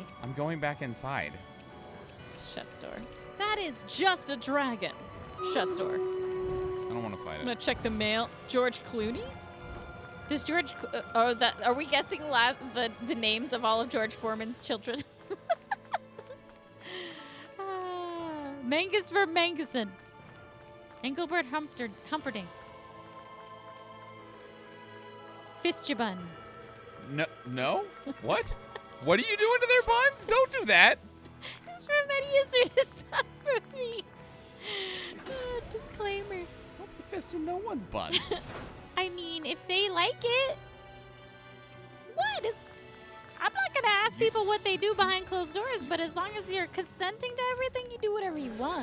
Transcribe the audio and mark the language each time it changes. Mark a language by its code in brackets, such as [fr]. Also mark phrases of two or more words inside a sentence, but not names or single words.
[en] I'm going back inside. Shut the door. That is just a dragon. Shuts door. I don't want to fight I'm gonna it. check the mail. George Clooney? Does George? Are we guessing the names of all of George Foreman's children? Mangus Vermanguson. Engelbert Humperdinck. Fistjabuns. No? What? What are you doing to their buns? Don't do that. It's from Eddie Izzard. It's not for me. Disclaimer. Don't be fisting no one's buns. I mean, if they like it. I'm not going to ask people what they do behind closed doors, but as long as you're consenting to everything, you do whatever you want.